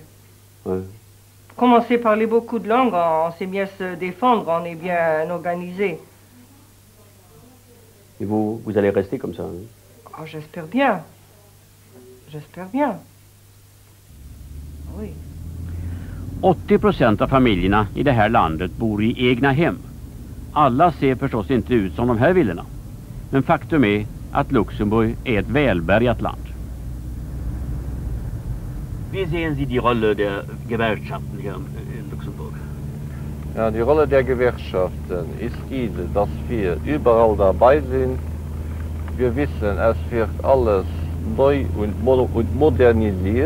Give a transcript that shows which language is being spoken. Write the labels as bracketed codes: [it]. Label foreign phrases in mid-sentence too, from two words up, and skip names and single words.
[fr] Ouais. Comme on sait parler beaucoup de langues, on sait bien se défendre, on est bien organisé. Et vous allez rester comme ça? Hein? Oh, j'espère bien. J'espère bien. Oui. [sv] 80% av familjerna i det här landet bor i egna hem. Alla ser förstås inte ut som de här villorna. Men faktum är att Luxemburg är ett välbärgat land. [de] Wie sehen Sie die Rolle der Gewerkschaften hier in Luxemburg? Ja, die Rolle der Gewerkschaften ist diese, dass wir überall dabei sind. Wir wissen, es wird alles neu und modernisiert.